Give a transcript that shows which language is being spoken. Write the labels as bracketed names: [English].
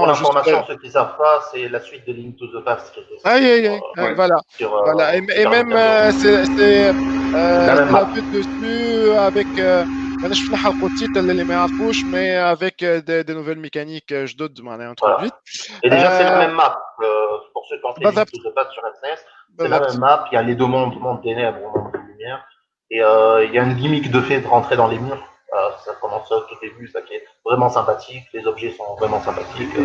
[French] Pour l'information, ceux qui ne savent pas, c'est la suite de Link to the Past. Voilà. Voilà. Et même, c'est la vue dessus avec. [Arabic] انا شفنا حلقه التيتل اللي ما يعرفوش [French] mais avec des nouvelles mécaniques [Arabic] جدد معناها introduites. [French] Et déjà c'est la même map pour ceux qui ont fait Link to the Past sur SNES, c'est la même map, il y a les deux mondes, le monde des ténèbres, le monde de lumière et il y a une gimmick de fait de rentrer dans les murs. Ça commence au début, ça qui est vraiment sympathique, les objets sont vraiment sympathiques.